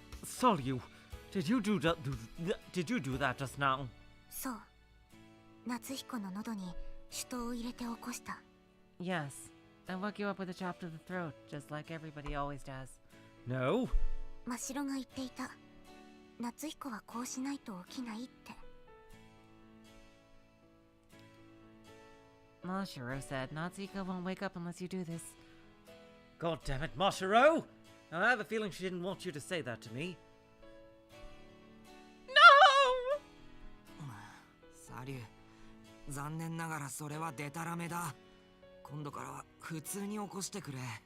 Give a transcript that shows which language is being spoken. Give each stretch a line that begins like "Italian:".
English: Salyu, did you do that just now?
Japanese: そう。夏彦の喉に手刀を入れて起こした。
English: Yes, and woke you up with a chop to the throat, just like everybody always does. No.
Japanese: 真城が言っていた。夏彦はこうしないと起きないって。
English: Mashiro said Natsuko won't wake up unless you do this. God damn it, Mashiro! Now, I have a feeling she didn't want you to say that to me. No!
Japanese: サリュー、残念ながらそれはデタラメだ。今度からは普通に起こしてくれ。